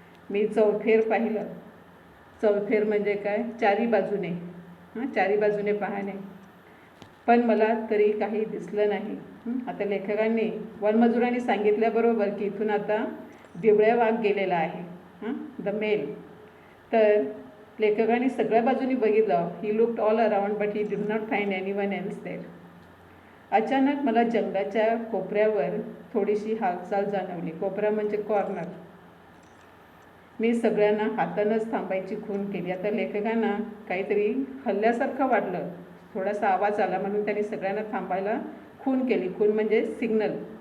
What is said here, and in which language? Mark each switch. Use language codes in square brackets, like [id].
[mr] मी चौफेर पाहिलं. चौफेर म्हणजे काय, चारी बाजूने, चारी बाजूने पाहणे, पण मला तरी काही दिसलं नाही. आता लेखकांनी, वनमजुरांनी सांगितल्याबरोबर की इथून आता बिबळ्या वाघ गेलेला आहे, द मेल. तर लेखकांनी सगळ्या बाजूनी बघितलं. [en] He looked all around but he did not find anyone else there. [mr] अचानक मला जंगलाच्या कोपऱ्यावर थोडीशी हालचाल जाणवली. कोपरा म्हणजे कॉर्नर. मी सगळ्यांना हातानंच थांबायची खूण केली. आता लेखकांना काहीतरी हल्ल्यासारखं वाटलं, थोडासा आवाज आला म्हणून त्यांनी सगळ्यांना थांबायला खूण केली. खूण म्हणजे सिग्नल.